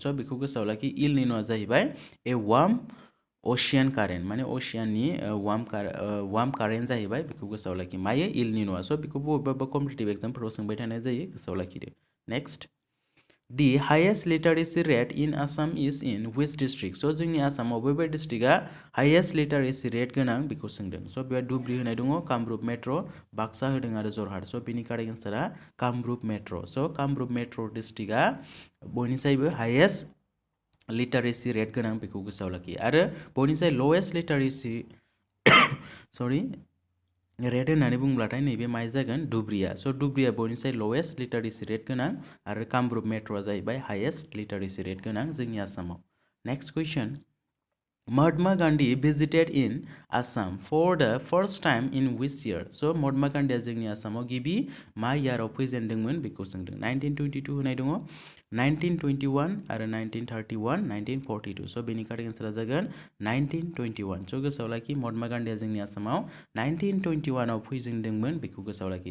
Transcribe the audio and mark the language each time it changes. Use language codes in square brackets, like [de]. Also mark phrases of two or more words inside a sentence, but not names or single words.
[brx] स' बेखौ गोसोआव लाखि, इल निन'आ जाहैबाय [en] a warm ocean current, [brx] माने [en] ocean warm current [brx] जाहैबाय। बेखौ गोसोआव लाखि, मायो इल निन'आ। स' बेखौबो बबेबा [en] competitive exams [brx] सोंबाय थानाय जायो, गोसोआव लाखिदो। [en] Next, the highest literacy rate in Assam is in which district. [brx] स' जोंनि आसामाव बबे डिस्ट्रिक्टआ [en] highest literacy rate [brx] गोनां बेखौ सोंदों। स' बेयाव धुब्रि होनाय दङ, कामरुप मेट्र', बाक्सा होदों आरो जरहाट। स' बेनि [en] correct answer [brx] कामरुप मेट्र'। स' कामरुप मेट्र' डिस्ट्रिक्टआ बयनिसायबो [en] highest literacy rate [brx] गोनां, बेखौ गोसोआव लाखि। आरो बयनिसाय [en] lowest literacy rate [brx] होननानै बुंब्लाथाय नैबे माया जागोन, धुब्रिया। स' धुब्रिया बयनिसाय [en] lowest literacy rate [brx] गोनां, आरो कामरुप मेट्र'आ जाहैबाय [en] highest literacy rate [brx] गोनां जोंनि आसामाव। [en] next question, महात्मा गान्धी visited in Assam for the first time in which year? [brx] स' महात्मा गान्धीया जोंनि आसामाव गिबि मा इयाराव फैजेनदोंमोन बेखौ सोंदों। 1922 होनाय दङ, 1921 आरो 1931, 1942। स' बेनि [en] correct answer [brx] जागोन 1921। स' गोसोआव लाखि, महात्मा गान्धीया जोंनि आसामाव 1921 आव फैजेनदोंमोन, बेखौ गोसोआव लाखि।